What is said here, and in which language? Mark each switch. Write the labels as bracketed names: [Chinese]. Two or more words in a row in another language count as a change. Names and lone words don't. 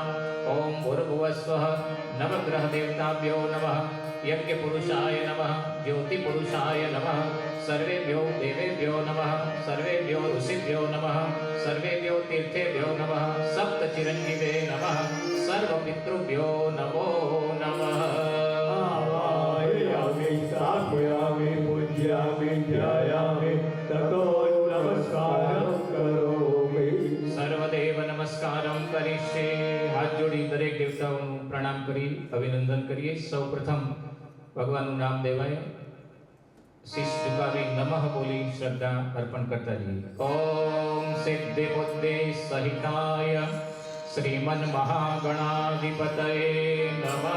[Sanskrit] ઓમ ભૂર્ભુવસ્વઃ નવગ્રહ દેવતાભ્યો નમઃ યજ્ઞપુરુષાય નમઃ જ્યોતિપુરુષાય નમઃ સર્વેભ્યો દેવેભ્યો નમઃ સર્વેભ્યો ઋષિભ્યો નમઃ સર્વેભ્યો તીર્થેભ્યો નમઃ સપ્ત ચિરંજીવે નમઃ સર્વપિતૃભ્યો નમો નમઃ। आवाहयामि स्थापयामि पूजयामि ध्यायामि ततो नमस्कारं करोमि। [Gujarati] સર્વદેવ નમસ્કારમ કરીશે। હાથ જોડી દરેક દેવતાઓનું પ્રણામ કરી અભિનંદન કરીએ। સૌપ્રથમ ભગવાનનું નામ દેવાય, શીશ ઝુકાવી નમઃ બોલી શ્રદ્ધા અર્પણ કરતા જઈએ। [Sanskrit] ઓમ સિદ્ધિ બુદ્ધિ સહિતાય શ્રીમન મહાગણાધિપતયે નમઃ